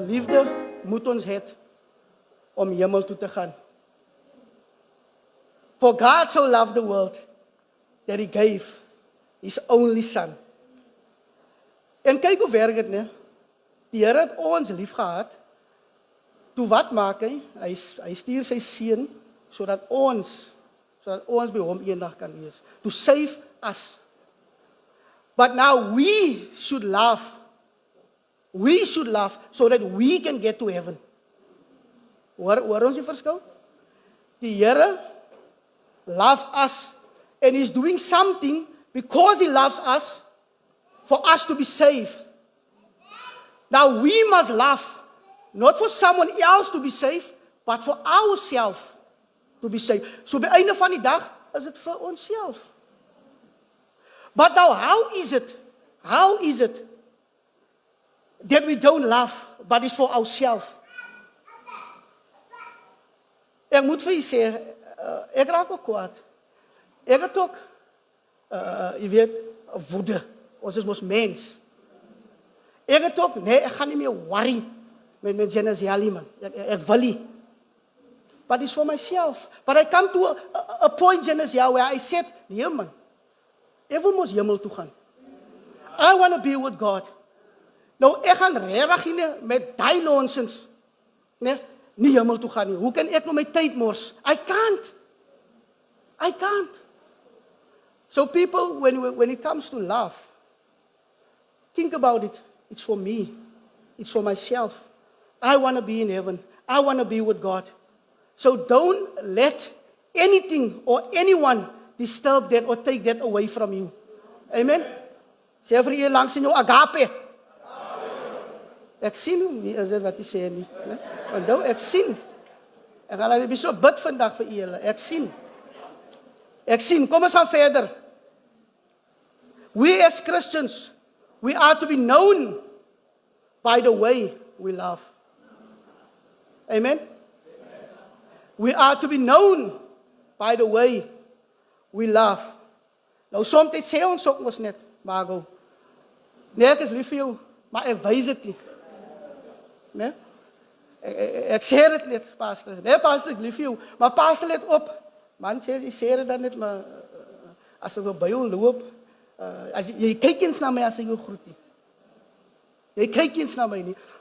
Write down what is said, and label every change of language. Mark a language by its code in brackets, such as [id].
[af] Liefde moet ons hê om hemel toe te gaan. [en] For God so loved the world that He gave His only Son. [af] En kyk hoe werk dit, né? Die Here het ons lief gehad. Toe wat maak hy? Hy stuur sy seun sodat ons by hom eendag kan wees. [en] To save us. But now we should love. We should love so that we can get to heaven. [af] Hoor ons die verskil? [en] Die Here loves us and He's doing something because He loves us for us to be saved. Now we must love, not for someone else to be saved, but for ourselves to be saved. [af] So by einde van die dag is dit vir onsself. [en] But now how is it that we don't love, but it's for ourselves? [af] Ek moet vir julle sê, ek raak ook kwaad. Ek het ook, jy weet, woede. Ons is mos mens. Ek het ook, nee, ek gaan nie meer worry met Genesis man. Ek wil nie. [en] But it's for myself. But I come to a point, Genesis, where I said, [af] nee man, ek wil mos hemel toe gaan. [en] I want to be with God. [af] Nou, ek gaan regtig nie met die nonsens, nee, nie hemel toe gaan nie. Hoe kan ek nou my tyd mors? [en] I can't. So people, when it comes to love, think about it. It's for me. It's for myself. I want to be in heaven. I want to be with God. So don't let anything or anyone disturb that or take that away from you. [af] Amen? Sê vir jy langs in jou agape. Ek sien nie is dit wat jy sê nie. Want nou ek sien. Ek gaan net so bid vandag vir julle. Ek sien. Kom ons gaan verder. [en] We as Christians, we are to be known by the way we love. Amen? We are to be known by the way we love. [af] Nou soms sê ons ook mos net, Margo, nee, ek is lief vir jou, maar ek wys dit nie. Nee? Ek sê dit net, pastor. Nee, pastor, ek lief vir jou, maar pastor let op. Man, jy sê dit dan net, maar as ek by jou loop, as jy kyk eens na my as ek jou groet nie. Jy kyk eens na my nie.